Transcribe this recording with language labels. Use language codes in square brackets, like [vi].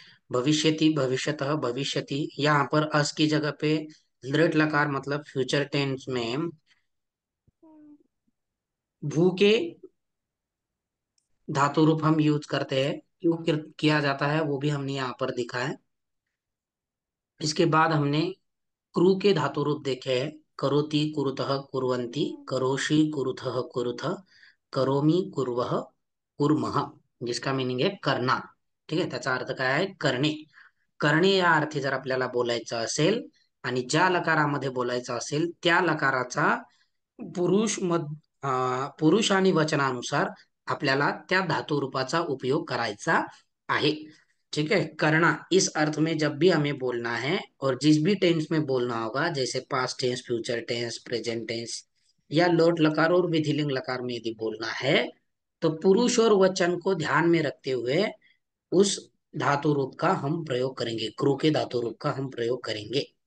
[sa] भविष्यति भविष्यतः भविष्यति, [hi] यहाँ पर अस की जगह पे लट लकार मतलब फ्यूचर टेंस में भू के धातु रूप हम यूज करते हैं, क्यों किया जाता है वो भी हमने यहाँ पर देखा है। इसके बाद हमने क्रू के धातु रूप देखे हैं, [sa] करोति कुरुतः कुर्वन्ति, करोषि कुरुथः कुरुथ, करोमि कुर्वः कुर्मः, [hi] जिसका मीनिंग है करना। [mr] ठीक आहे, त्याचा अर्थ काय आहे, करणे। करणे या अर्थी जर आपल्याला बोलायचं असेल आणि ज्या लकारामध्ये बोलायचं असेल त्या लकाराचा पुरुष मध पुरुष आणि वचनानुसार आपल्याला त्या धातु रूपाचा उपयोग करायचा आहे। [hi] ठीक है। करना इस अर्थ में जब भी हमें बोलना है और जिस भी टेंस में बोलना होगा, जैसे past tense, future tense, present tense या लोट लकार और विधिलिंग लकार में यदि बोलना है, तो पुरुष और वचन को ध्यान में रखते हुए उस धातु रूप का हम प्रयोग करेंगे, क्रू के धातु रूप का हम प्रयोग करेंगे।